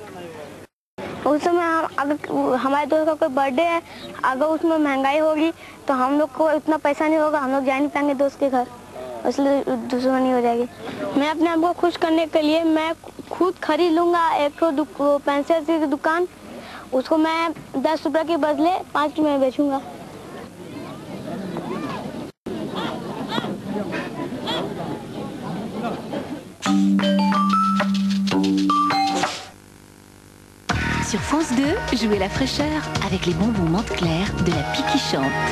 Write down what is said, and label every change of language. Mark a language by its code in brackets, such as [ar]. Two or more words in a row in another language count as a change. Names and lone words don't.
[hi] उस समय अगर हमारे दोस्त का कोई बर्थडे है, अगर उसमें महंगाई होगी तो हम लोग को इतना पैसा नहीं होगा, हम लोग जा नहीं पाएंगे दोस्त के घर, इसलिए दुश्मनी हो जाएगी। मैं अपने आप को खुश करने के लिए मैं खुद खरीद लूँगा एक पेंसिल की दुकान, उसको मैं 10 रुपये के बदले 5 रुपये में बेचूंगा। [fr] Sur France 2, jouez la fraîcheur avec les bonbons menthe claire de la Pie qui chante.